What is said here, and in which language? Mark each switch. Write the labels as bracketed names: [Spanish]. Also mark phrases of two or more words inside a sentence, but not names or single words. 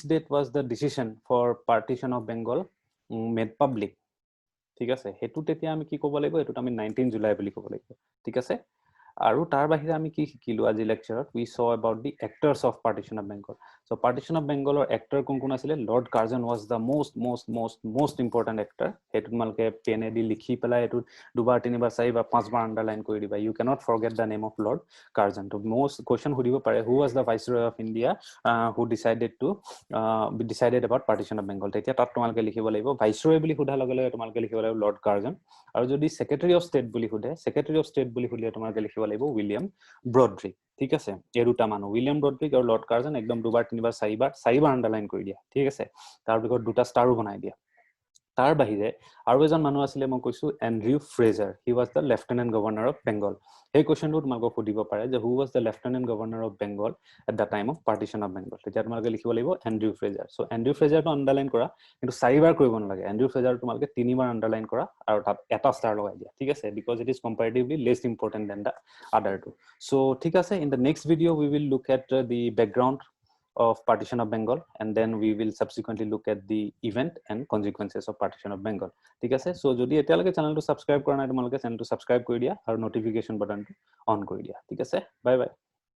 [English] date was the decision for partition of Bengal made public [Assamese] ঠিক আছে হেতু তেতিয়া আমি কি ক'ব লাগিব এটো আমি 19 জুলাই বুলি ক'ব লাগিব ঠিক আছে আৰু তাৰ বাহিৰে আমি কি শিকিলো আজি লেকচাৰত [English] we saw about the actors of partition of Bengal so partition of Bengal [Assamese] or actor কোন কোন আছিল [English] Lord Curzon was the most important actor [Assamese] হেতু মালকে পেনে দি লিখি পেলাই এটো দুবাৰ তিনিবাৰ চাৰিবাৰ পাঁচবাৰ আন্ডাৰলাইন কৰি দিবা [English] you cannot forget the name of Lord Curzon [Assamese] to most question খুদিব পাৰে [English] who was the viceroy of India who decided about partition of Bengal [Assamese] তেতিয়া তাত তোমালকে লিখিব লাগিব viceroy বুলি খুদা লগে লগে তোমালকে লিখিব লাগিব Lord Curzon আৰু যদি [English] Secretary of State [Assamese] বুলি খুদে [English] Secretary of State [Assamese] বুলি খুদিলে তোমালকে লিখিব লাগিব William Brodrick ঠিক আছে এই দুটা মানুহ William Brodrick আৰু Lord Curzon একদম দুবাৰ তিনিবাৰ চাৰিবাৰ আন্ডাৰলাইন কৰি দিয়া ঠিক আছে তাৰ পিছত দুটা ষ্টাৰো বনাই দিয়া তাৰ বাহিৰে আৰু এজন মানুহ আছিল মই কৈছো Andrew Fraser [English] he was the lieutenant governor of Bengal [Assamese] এই কোৱেশ্চনটো তোমাক খুদিব পাৰে যে [English] who was the lieutenant governor of Bengal [Assamese] at the time of partition of Bengal তেতিয়া তোমালকে লিখিব লাগিব Andrew Fraser so Andrew Fraser টো আন্ডাৰলাইন কৰা কিন্তু চাৰিবাৰ কৰিব নালাগে Andrew Fraser তোমালকে তিনিবাৰ আন্ডাৰলাইন কৰা আৰু তাত এটা ষ্টাৰ লগাই দিয়া ঠিক আছে [English] because it is comparatively less important than the other two [Assamese] so ঠিক আছে [English] in the next video we will look at the background of partition of Bengal [Assamese] and then we will subsequently look at the event and consequences of partition of Bengal ঠিক আছে so যদি এতিয়ালৈকে চ্যানেলটো সাবস্ক্ৰাইব কৰা নাই তোমালোকে চ্যানেলটো সাবস্ক্ৰাইব কৰি দিয়া আৰু নোটিফিকেশন বাটনটো অন কৰি দিয়া ঠিক আছে [English] bye bye